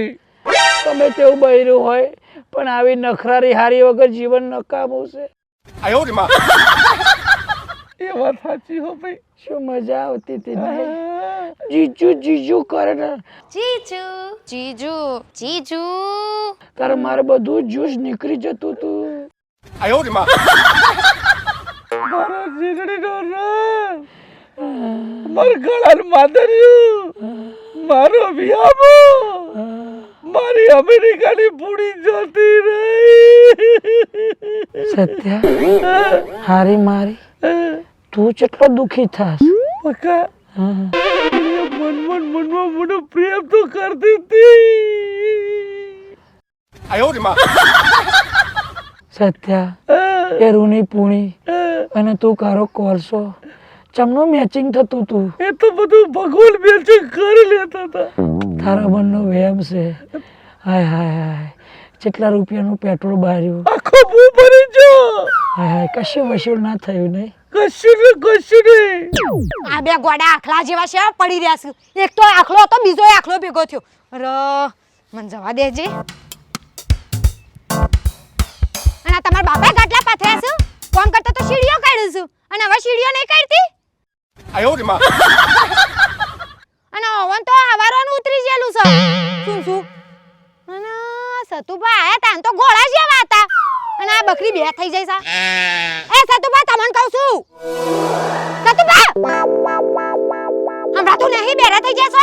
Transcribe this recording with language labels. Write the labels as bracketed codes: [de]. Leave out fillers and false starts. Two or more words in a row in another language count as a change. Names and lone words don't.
[gu] તમે તેવું બૈરું હોય પણ આવી નખરારી હારી વગર જીવન નકામું છે આયો રે માં એ વાત સાચી હો ભાઈ. શું મજા આવતી હતી ને. જીજુ જીજુ કરે ને જીજુ જીજુ જીજુ તારે મારે બધું જ્યુસ નીકળી જતું તું. [zh] 哎呦我的妈！ [gu] મારો જીગડીનો રસ, માર ગળાનું માદરિયું, મારો વિયામો, મારી અમેરિકાની પૂડી જોતી રહી. સત્યા હારી મારી તું કેટલો દુખી થાસ. પક્કા મનમાં મને પ્રેમ તો કરતી હતી. [zh] 哎呦我的妈！ [gu] સત્યા એ રૂની પૂણી અને તું કારો કોલસો ચમનું મેચિંગ થતું તું. એ તો બધું ભગવાન મેચિંગ કરી લેતા હતા. તારા મનનો વહેમ છે. હાય હાય હાય કેટલા રૂપિયાનું પેટ્રોલ બાર્યું. આખો બહુ ભરી જો. હાય હાય કશું વસૂલ ના થયું નહીં. કશું નહીં. આ બે ગોડા આખલા જેવા છે પડી રહ્યા છે. એક તો આખલો હતો બીજો આખલો ભેગો થયો. અરે મને જવા દેજે. અને તમારા બાપા ગાટલા પાથર્યા છે. કોમ કરતા તો સીડીઓ કાઢ્યું છું અને હવે સીડીઓ નહીં કાઢતી. [zh] 哎呦我的妈！ [gu] અને ઓવન તો હવારોનું ઉતરી ગયેલું છે. શું શું અને સતુભા આયા તા તો ગોળા જેવા હતા અને આ બકરી બે થઈ જાય છે. એ સતુભા તમને કહું છું. સતુભા હમણાં તું નહીં બેરા થઈ જશો.